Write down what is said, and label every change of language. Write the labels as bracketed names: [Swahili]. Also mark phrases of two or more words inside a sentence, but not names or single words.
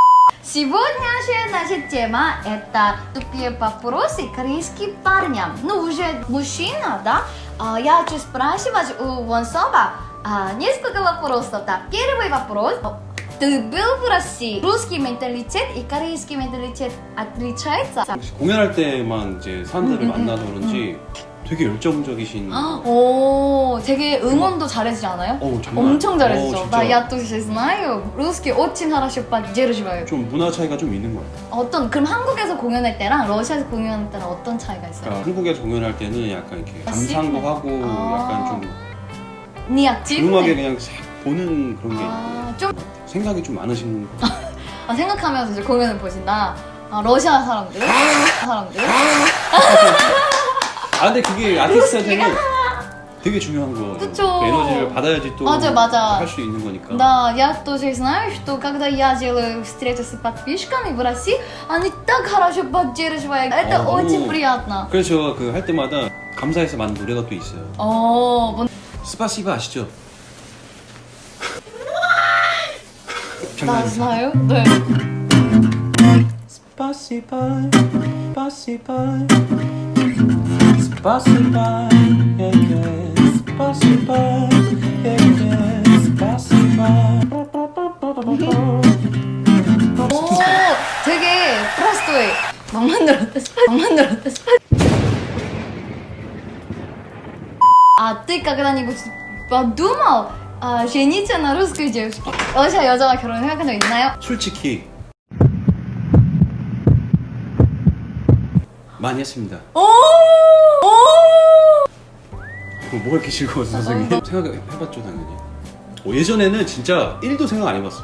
[Russian] Сегодняшняя наша тема это тупые вопросы корейским парням. Ну, уже мужчина, да? Я хочу спрашивать у Вонсова несколько вопросов. Да. Первый вопрос. Ты был в России? Русский менталитет и корейский менталитет отличается? [Korean] 공연할 때만 이제 사람들을 만나서 그런지 되게 열정적이신. 오, 되게 응원도 잘해주지 않아요? 정말. 엄청 잘해주죠. 진짜. [Russian] 나 я тоже знаю. Русский очень хорошо поддерживаю. [Korean] 좀 문화 차이가 좀 있는 것 같아요. 그럼 한국에서 공연할 때랑 러시아에서 공연할 때랑 어떤 차이가 있어요? 그러니까 한국에서 공연할 때는 약간 이렇게 감상도 하고 약간 좀 니악집? 조용하게 그냥 싹 보는 그런 게 있고 좀 생각이 좀 많으신 것 같아요. 생각하면서 이제 공연을 보신다. 러시아 사람들? 근데 그게 아티스트한테는 되게 중요한 거죠. 그쵸. 그 에너지를 받아야지 또 맞아. 할 수 있는 거니까. [Russian] Да, я тоже знаю, что когда я делаю встречу с подписчиками в России, они так хорошо поддерживают. Это очень приятно. [Korean] 그래서 제가 그 할 때마다 감사해서 만든 노래가 또 있어요. 스파시바 아시죠? 나 знаю. 네. [Russian] Спасибо, спасибо, спасибо, спасибо, спасибо. [Korean] 오, 되게 простой. 막 만들었다. [Russian] А ты когда-нибудь подумал жениться на русской девушке? [Korean] 러시아 여자와 결혼 생각한 적 있나요? 솔직히 많이 했습니다. 뭐가 이렇게 즐거워서 선생님? 생각해봤죠 당연히. 예전에는 진짜 1도 생각 안 해봤어요.